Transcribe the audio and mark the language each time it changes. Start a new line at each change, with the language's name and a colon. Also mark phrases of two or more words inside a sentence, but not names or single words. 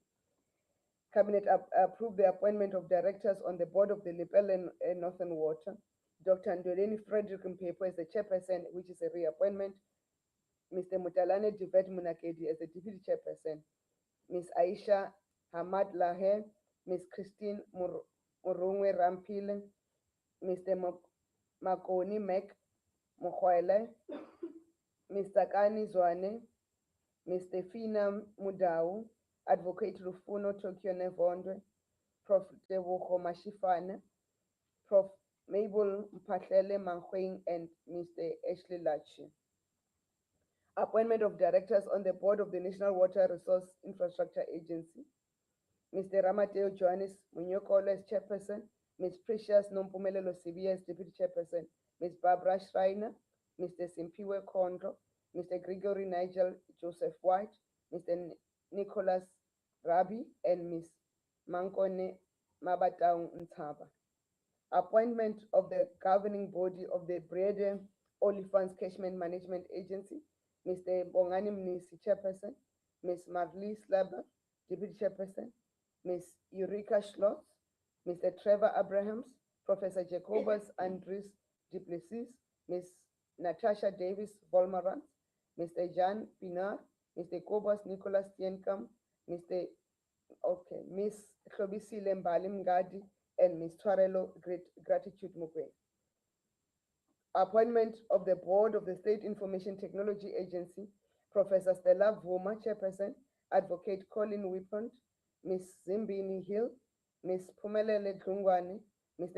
English: Cabinet approved the appointment of directors on the board of the Lepel and Northern Water, Dr. Ndoleni Frederick Mpepo as the chairperson, which is a reappointment, Mr. Mutalane Divet Munakedi as the deputy chairperson, Ms. Aisha Hamad Lahe, Ms. Christine Murungwe Rampile, Mr. Makoni Mek Mokhwele, Mr. Kani Zwane, Mr. Fina Mudau, Advocate Rufuno Tokyo Nevondwe, Prof. Tebogo Mashifane, Prof. Mabel Mpatlele Mankweng, and Mr. Ashley Lachi. Appointment of directors on the board of the National Water Resource Infrastructure Agency. Mr. Ramateo Johannes Munyokolo as chairperson, Ms. Precious Nompumelelo Sibi as deputy chairperson, Ms. Barbara Schreiner, Mr. Simpiwe Kondro, Mr. Gregory Nigel Joseph White, Mr. Nicholas Rabi, and Ms. Mankone Mabatau Ntaba. Appointment of the governing body of the Brede Olifants Cashman Management Agency, Mr. Bongani Mnisi, chairperson, Ms. Marlies Laber, deputy chairperson, Ms. Eureka Schlotz, Mr. Trevor Abrahams, Professor Jacobus Andres Duplessis, Ms. Natasha Davis Volmarant, Mr. Jan Pinar, Mr. Kobus Nicholas Tienkam, Ms. Khobisile Mbali Mngadi, and Ms. Twarelo Gratitude Mukwe. Appointment of the board of the State Information Technology Agency, Professor Stella Vuma, chairperson, Advocate Colin Whippont, Ms. Zimbini Hill, Ms. Pumelele Dlungwane, Mr.